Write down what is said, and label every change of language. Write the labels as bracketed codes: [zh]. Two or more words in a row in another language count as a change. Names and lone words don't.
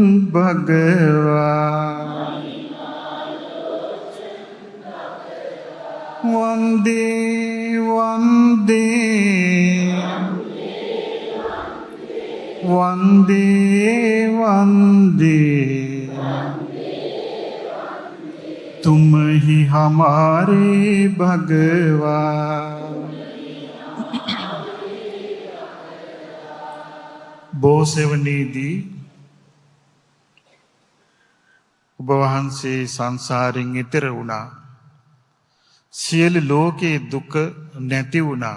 [hi] भगवान वंदे वंदे वंदे वंदे तुम ही हमारे भगवान। [si] බෝසෙවණේදී ඔබ වහන්සේ සංසාරයෙන් ඈතර වුණා. සියලු ලෝකේ දුක නැති වුණා.